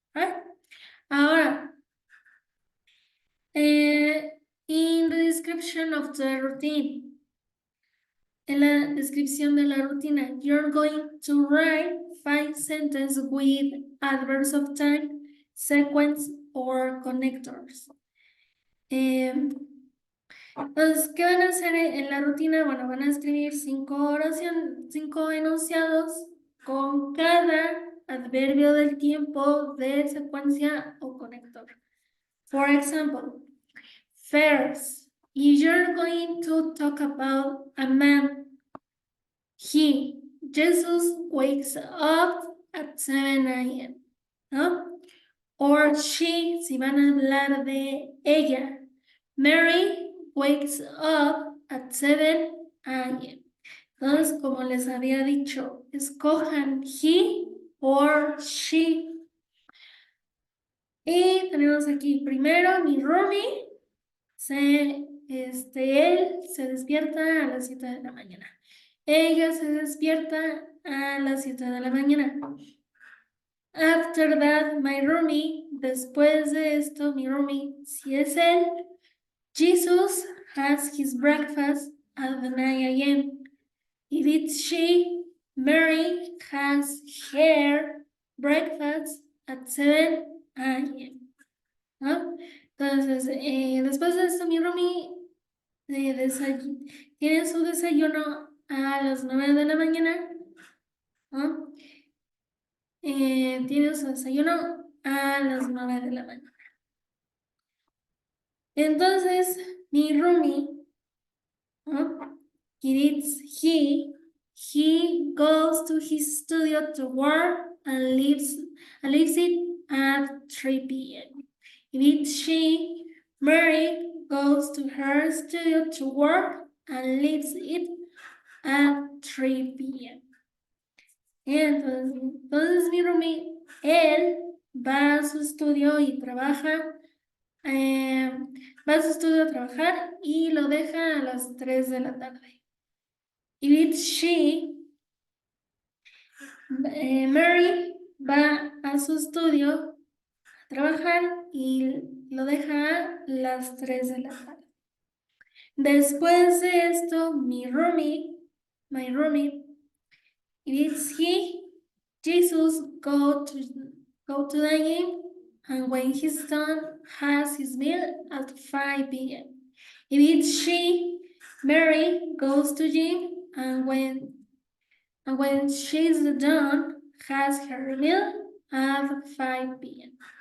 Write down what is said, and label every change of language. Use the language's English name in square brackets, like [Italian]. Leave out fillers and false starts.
[English] Right? Ahora, in the description of the routine, [Spanish] en la descripción de la rutina, [English] you're going to write 5 sentences with adverbs of time, sequence, or connectors. [Spanish] Entonces, ¿qué van a hacer en la rutina? Bueno, van a escribir 5 enunciados con cada adverbio del tiempo de secuencia o conector. [English] For example, first, you're going to talk about a man. Jesus wakes up at 7 a.m., ¿no? Or she, [Spanish] si van a hablar de ella. [English] Mary wakes up at 7 a.m. [Spanish] Entonces, como les había dicho, escojan [English] he or she. [Spanish] Y tenemos aquí primero mi roomie. Él se despierta a las 7 de la mañana. Ella se despierta a las 7 de la mañana. [English] After that, my roomie, [Spanish] después de esto, mi roomie, si es él, [English] Jesus has his breakfast at 9 a.m. If it's she, Mary has her breakfast at 7 a.m. [Spanish] ¿No? Entonces, después de esto, mi roomie tiene su desayuno a las 9 de la mañana. ¿No? Tiene su desayuno a las 9 de la mañana. Entonces, mi roomie, ¿no? [English] He goes to his studio to work and leaves it at 3 p.m. If it's she, Mary goes to her studio to work and leaves it at 3 p.m. [Spanish] Entonces mi roomie, él va a su estudio y trabaja, va a su estudio a trabajar y lo deja a las 3 de la tarde. [English] If it's she, [Spanish] Mary va a su estudio a trabajar y lo deja a las 3 de la tarde. Después de esto, [English] my roomie, if it's he, Jesus go to the gym, and when he's done, has his meal at 5 p.m. If it's she, Mary goes to gym, and when she's done, has her meal at 5 p.m.